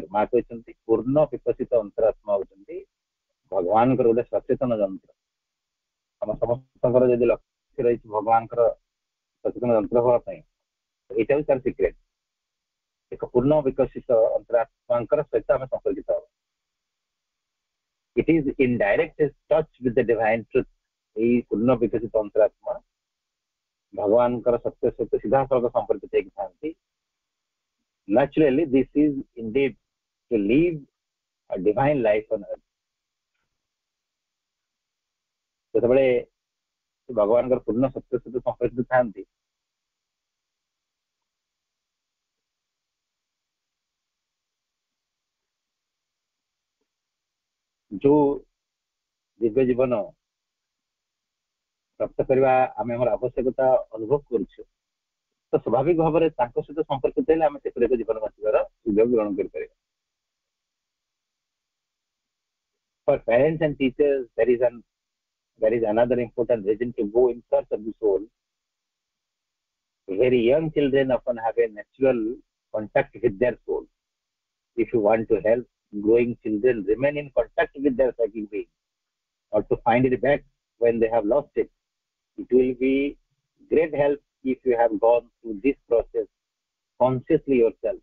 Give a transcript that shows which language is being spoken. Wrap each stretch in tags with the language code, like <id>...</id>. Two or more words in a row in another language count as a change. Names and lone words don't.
<or>ମା କହିଛନ୍ତି ପୂର୍ଣ୍ଣ ବିକଶିତ ଅନ୍ତରାତ୍ମା ହଉଛନ୍ତି ଭଗବାନଙ୍କର ଗୋଟେ ସଚେତନ ଯନ୍ତ୍ର। ଆମ ସମସ୍ତଙ୍କର ଯଦି ଲକ୍ଷ୍ୟ ରହିଛି ଭଗବାନଙ୍କର ସଚେତନ ଯନ୍ତ୍ର ହବା ପାଇଁ, ଏଇଟା ହଉଛି ତାର ସିକ୍ରେଟ। ଏକ ପୂର୍ଣ୍ଣ ବିକଶିତ ଅନ୍ତରାତ୍ମାଙ୍କର ସହିତ ଆମେ ସମ୍ପର୍କିତ ହବା।</or> <en>It is in direct touch with the divine truth.</en> <or>ଏଇ ପୂର୍ଣ୍ଣ ବିକଶିତ ଅନ୍ତରାତ୍ମା ଭଗବାନଙ୍କର ସତ୍ୟ ସହିତ ସିଧାସଳଖ ସମ୍ପର୍କିତ ହେଇକି ଥାନ୍ତି।</or> <en>Naturally, this is indeed to live a divine life on earth.</en> <or>ଯେତେବେଳେ ଭଗବାନଙ୍କର ପୂର୍ଣ୍ଣ ସତ୍ୟ ସହିତ ସମ୍ପର୍କିତ ଥାନ୍ତି, ଯୋଉ ଦିବ୍ୟ ଜୀବନ ପ୍ରାପ୍ତ କରିବା ଆମେ ଆମର ଆବଶ୍ୟକତା ଅନୁଭବ କରୁଛୁ, ତ ସ୍ୱାଭାବିକ ଭାବରେ ତାଙ୍କ ସହିତ ସମ୍ପର୍କିତ ହେଲେ ଆମେ ସେପରି ଏକ ଜୀବନ ବଞ୍ଚିବାର ସୁଯୋଗ ଗ୍ରହଣ କରିପାରିବା।</or> <en>For parents and teachers, there is another important reason to go in search of the soul. Very young children often have a natural contact with their soul. If you want to help growing children remain in contact with their psychic being, or to find it back when they have lost it, it will be great help if you have gone through this process consciously yourself.</en>